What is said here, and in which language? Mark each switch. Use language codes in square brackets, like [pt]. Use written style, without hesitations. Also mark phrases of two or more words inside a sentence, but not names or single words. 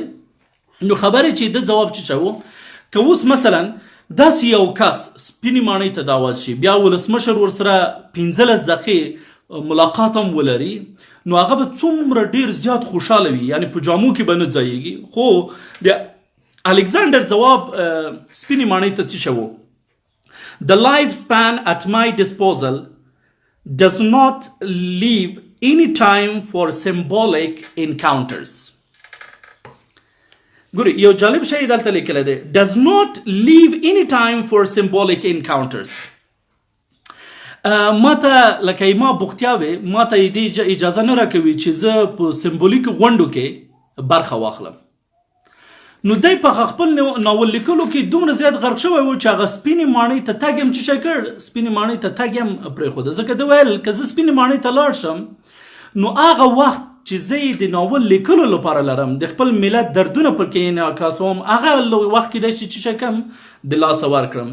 [ps] نو خبره چې د جواب چې شو که اوس مثلا داسې یو کس سپینې ماڼۍ ته دعوت شي بیا ولسمشر ورسره 15 دقیقې ملاقات هم ولري نو هغه به څومره ډیر زیات خوشحاله وي یعنی په جامو کې به نه ځایږي. خو د الکساندر جواب سپینې ماڼۍ ته څه شو [en] The lifespan at my disposal does not leave any time for symbolic encounters. [ps] ګوري یو جالب شی دلته لیکل دی [en] does not leave any time for symbolic encounters. [ps] ماته لکه ما بوختیا وي ماته دې اجازه نه راکوي چې زه په سمبولیک غونډو کې برخه واخلم. نو دی په خپل ناول لیکلو کې دومره زیات غرق شوی و چې هغه سپینې ماڼۍ ته تګ یم چې کړ سپینې ماڼۍ ته تګ یم پرېښوده ځکه ده ویل که زه سپینې ماڼۍ ته لاړ شم نو هغه وخت چې زه د ناول لیکلو لپاره لرم د خپل ملت دردونه پکې انعکاسوم هغه وخت کې دی چې کم د لاسه ورکړم.